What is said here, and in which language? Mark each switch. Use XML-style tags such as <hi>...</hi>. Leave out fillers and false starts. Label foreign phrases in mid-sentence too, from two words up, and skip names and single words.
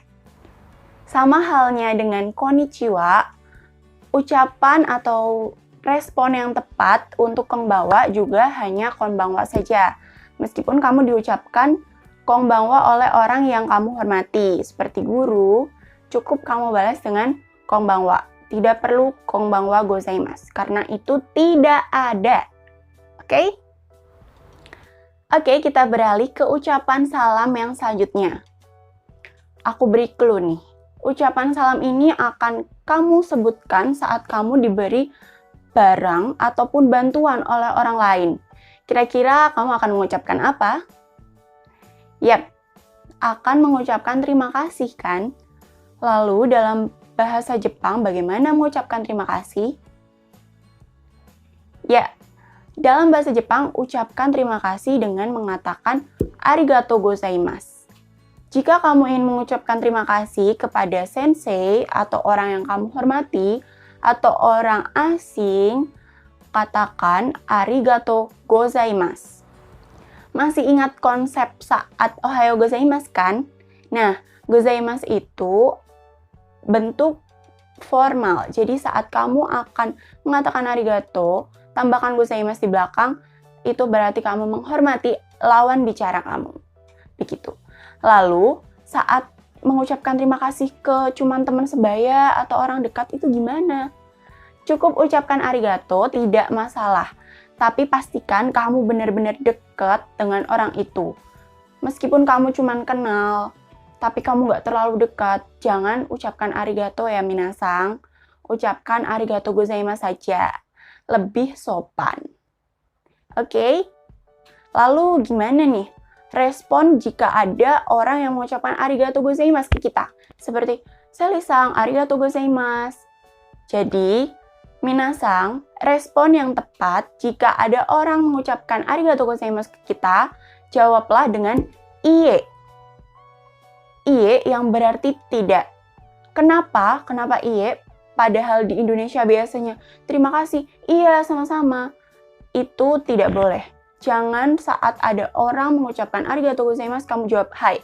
<id>Sama halnya dengan konnichiwa, ucapan atau respon yang tepat untuk konbanwa juga hanya konbanwa saja. Meskipun kamu diucapkan konbanwa oleh orang yang kamu hormati, seperti guru, cukup kamu balas dengan konbanwa. Tidak perlu</id> <ja>こんばんはございます,</ja> <id>karena itu tidak ada. Oke? Oke, kita beralih ke ucapan salam yang selanjutnya. Aku beri clue nih. Ucapan salam ini akan kamu sebutkan saat kamu diberi barang ataupun bantuan oleh orang lain. Kira-kira kamu akan mengucapkan apa? Yap, akan mengucapkan terima kasih kan? Lalu dalam bahasa Jepang bagaimana mengucapkan terima kasih? Ya, dalam bahasa Jepang, ucapkan terima kasih dengan mengatakan</id> <ja>ありがとうございます.</ja> <id>Jika kamu ingin mengucapkan terima kasih kepada sensei atau orang yang kamu hormati atau orang asing, katakan</id> <ja>ありがとうございます.</ja> <id>Masih ingat konsep saat</id> <ja>おはようございます</ja> <id>kan? Nah, gozaimasu itu bentuk formal. Jadi saat kamu akan mengatakan arigato, tambahkan gozaimasu di belakang, itu berarti kamu menghormati lawan bicara kamu. Begitu. Lalu, saat mengucapkan terima kasih ke cuman teman sebaya atau orang dekat itu gimana? Cukup ucapkan arigato, tidak masalah. Tapi pastikan kamu benar-benar dekat dengan orang itu. Meskipun kamu cuman kenal, tapi kamu nggak terlalu dekat, jangan ucapkan arigato ya minasang. Ucapkan</id> <ja>ありがとうございます</ja> <id>saja. Lebih sopan. Oke? Lalu gimana nih? Respon jika ada orang yang mengucapkan</id> <ja>ありがとうございます</ja> <id>ke kita. Seperti,</id> <ja>Seliさん、ありがとうございます.</ja> <id>Jadi, minasang, respon yang tepat jika ada orang mengucapkan</id> <ja>ありがとうございます</ja> <id>ke kita, jawablah dengan iye. Iye yang berarti tidak. Kenapa? Kenapa iye? Padahal di Indonesia biasanya, terima kasih, iya sama-sama. Itu tidak boleh. Jangan saat ada orang mengucapkan</id> <ja>ありがとうございます,</ja> <id>kamu jawab hai.</id>